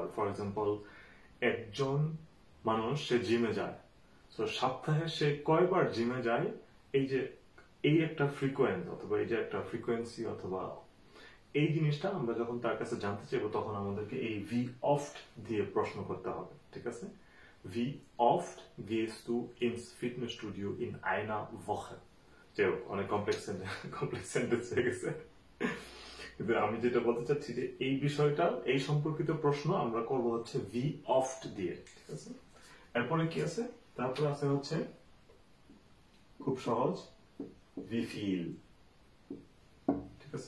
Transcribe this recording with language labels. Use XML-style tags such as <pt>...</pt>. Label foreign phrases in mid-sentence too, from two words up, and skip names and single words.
<en>for example,</en> <bn>একজন মানুষ সে জিমে যায়, তো সপ্তাহে সে কয়বার জিমে যায়, এই যে এই একটা ফ্রিকোয়েন্স, অথবা এই যে একটা ফ্রিকোয়েন্সি, অথবা এই জিনিসটা আমরা যখন তার কাছে জানতে চাইবো, তখন আমাদেরকে এই</bn> <de>wie oft</de> <bn>দিয়ে প্রশ্ন করতে হবে, ঠিক আছে?</bn> <de>wie oft gehst du ins Fitnessstudio in einer Woche?</de> <bn>যেও অনেক</bn> <en>complex sentence</en> <bn>হয়ে গেছে, কিন্তু আমি যেটা বলতে চাচ্ছি যে এই বিষয়টা, এই সম্পর্কিত প্রশ্ন আমরা করব হচ্ছে</bn> <de>wie oft</de> <bn>দিয়ে, ঠিক আছে? এরপরে কি আছে? তারপর আছে হচ্ছে খুব সহজ</bn> <de>wie viel,</de> <bn>ঠিক আছে?</bn>